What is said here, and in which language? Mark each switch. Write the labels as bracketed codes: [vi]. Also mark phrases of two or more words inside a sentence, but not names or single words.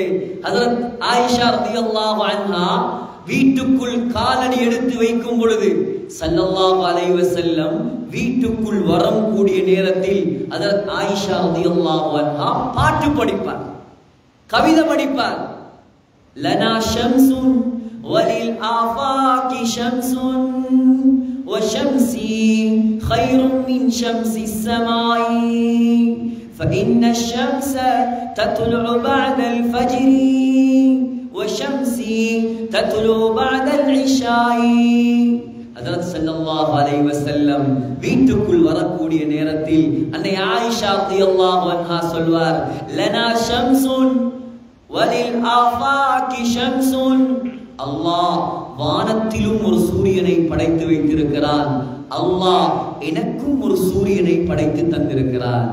[ta] ஹஜ்ரத் ஆயிஷா [ar] رضي الله عنها [ta] வீட்டுக்குள் காலடி எடுத்து வைக்கும் பொழுது [ar] صلى الله عليه وسلم [ta] வீட்டுக்குள் வரக்கூடிய நேரத்தில் ஹஜ்ரத் ஆயிஷா [ar] رضي الله عنها [ta] பாட்டு படிப்பார், கவிதை படிப்பார். [ar] لنا شمس وللآفاق شمس وشمسي خير من شمس السماء فإن الشمس تطلع بعد الفجر وشمسي تطلع بعد العشاء. [ta] ஹஜ்ரத் [ar] صلى الله عليه وسلم [ta] வீட்டுக்குள் வரக்கூடிய நேரத்தில் அன்னை ஆயிஷா [ar] رضي الله عنها [ta] சொல்வார், [ar] لنا شمس وللآفاق شمس. [ta] அல்லாஹ் வானத்திலும் ஒரு சூரியனை படைத்து வைத்திருக்கிறான், அல்லாஹ் எனக்கும் ஒரு சூரியனை படைத்து தந்திருக்கிறான்.